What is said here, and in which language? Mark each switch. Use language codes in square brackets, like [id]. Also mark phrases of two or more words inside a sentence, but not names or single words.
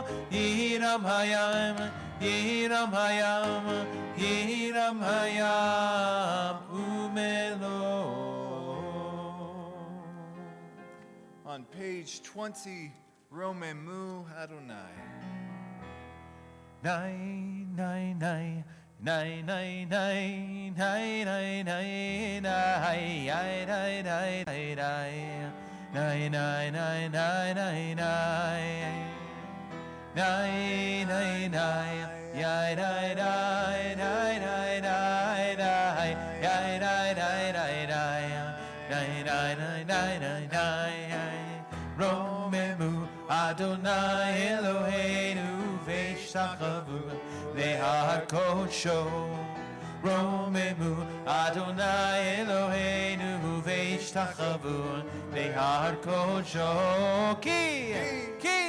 [he] ירעם הים, ירעם הים, ירעם הים, ומלאו. [en] On page 20, [he] רוממו אדוני. Nai, nai, nai. Nay, nay, nay, nay, nay, nay, nay, nay, nay, nay, nay, nay, nay, nay, nay, nay, nay, nay, nay, nay, yai, nay, nay, nay, nay, nay, nay, yai, nay, nay, nay, nay, nay, nay, nay, nay, nay, רוממו אדוני אלהינו והשתחוו להר קדשו. רוממו אדוני אלהינו והשתחוו להר קדשו.